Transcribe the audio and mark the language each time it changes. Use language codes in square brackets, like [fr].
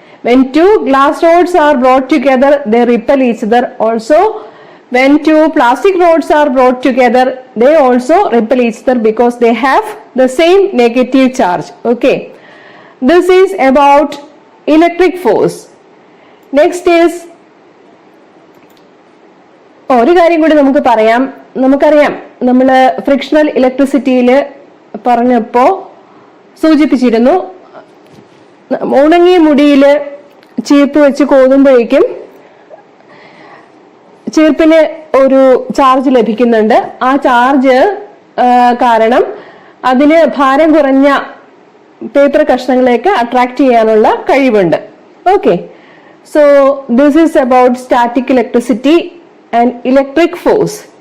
[en] When two glass rods are brought together, they repel each other. Also, when two plastic rods are brought together, they also repel each other because they have the same negative charge. Okay, this is about electric force. Next is [ml] ഒരു കാര്യം കൂടി നമുക്കറിയാം നമ്മൾ frictional ഇലക്ട്രിസിറ്റിയിൽ പറഞ്ഞപ്പോ സൂചിപ്പിച്ചിരുന്നു, ഉണങ്ങിയ മുടിയിൽ ചീർപ്പ് വെച്ച് കോതുമ്പോഴേക്കും ചീർപ്പിന് ഒരു ചാർജ് ലഭിക്കുന്നുണ്ട്. ആ ചാർജ് കാരണം അതിന് ഭാരം കുറഞ്ഞ പേപ്പർ കഷ്ണങ്ങളെയൊക്കെ അട്രാക്ട് ചെയ്യാനുള്ള കഴിവുണ്ട്. [en] Okay, so this is about static electricity and electric force.